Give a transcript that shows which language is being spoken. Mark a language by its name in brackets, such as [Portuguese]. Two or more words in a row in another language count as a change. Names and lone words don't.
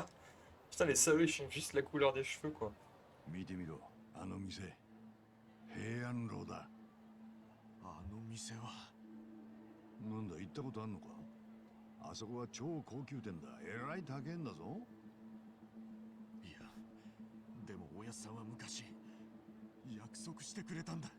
[French] Putain, les salauds, ils changent juste la couleur des cheveux, quoi. [Japanese] 見てみろ、あの店。平安楼だ。あの店は。なんだ、行ったことあんのか？あそこは超高級店だ。えらい高えんだぞ。いや、でもおやっさんは昔約束してくれたんだ。